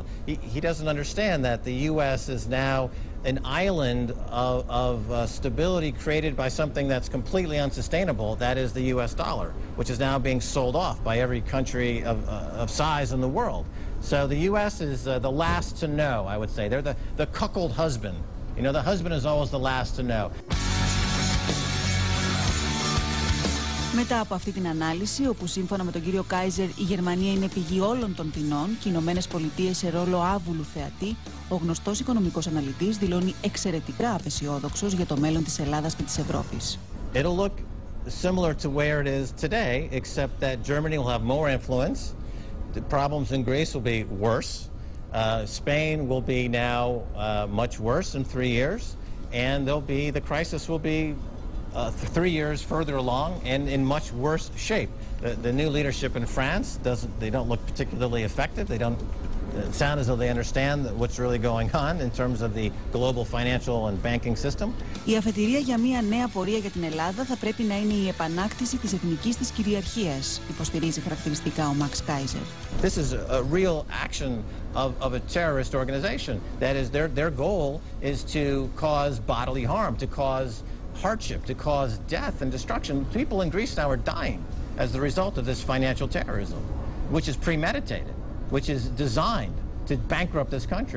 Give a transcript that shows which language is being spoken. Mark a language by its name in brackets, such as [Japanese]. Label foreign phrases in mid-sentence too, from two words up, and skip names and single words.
[English] He doesn't understand that the U.S. is now an island of stability created by something that's completely unsustainable, that is the U.S. dollar, which is now being sold off by every country of size in the world. So the U.S. is the last to know, I would say. They're the cuckold husband. You know, the husband is always the last to know. [Greek] Μετά από αυτή την ανάλυση, όπου σύμφωνα με τον κύριο Καϊζερ η Γερμανία είναι πηγή όλων των δεινών και οι Ηνωμένες Πολιτείες σε ρόλο άβουλου θεατή, ο γνωστός οικονομικός αναλυτής δηλώνει εξαιρετικά απαισιόδοξος για το μέλλον της Ελλάδας και της Ευρώπης. [English] It'll look similar to where it is today, except that Germany will have more influence. The problems in Greece will be worse. Spain will be now much worse in 3 years, and the crisis will be 3 years further along and in much worse shape. The new leadership in France they don't look particularly effective. They don't sound as though they understand what's really going on in terms of the global financial and banking system. [Greek] Η αφετηρία για μια νέα πορεία για την Ελλάδα θα πρέπει να είναι η επανάκτηση της εθνικής της κυριαρχίας, υποστηρίζει χαρακτηριστικά ο Μαξ Καϊζερ. [English] This is a real action of a terrorist organization. That is, their goal is to cause bodily harm, to cause hardship, to cause death and destruction. People in Greece now are dying as the result of this financial terrorism, which is premeditated, which is designed to bankrupt this country.